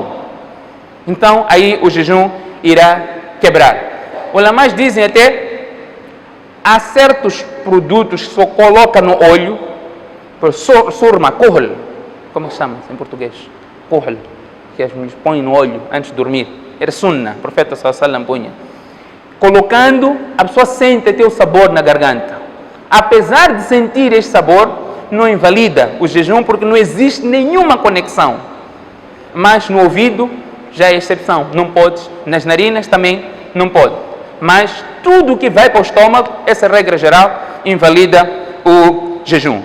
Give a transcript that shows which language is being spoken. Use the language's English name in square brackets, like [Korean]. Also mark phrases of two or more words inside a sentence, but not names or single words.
[Portuguese] Então, aí o jejum irá quebrar. Os ulamás dizem até, há certos produtos que só coloca no olho, surma, kuhl, como se chama em português? Kuhl, que as mulheres põem no olho antes de dormir. Era sunnah, o profeta [Arabic] صلى الله عليه وسلم [Portuguese] punha. Colocando, a pessoa sente até o sabor na garganta. Apesar de sentir este sabor, não invalida o jejum, porque não existe nenhuma conexão. Mas no ouvido já é exceção, não pode. Nas narinas também não pode. Mas tudo que vai para o estômago, essa regra geral, invalida o jejum.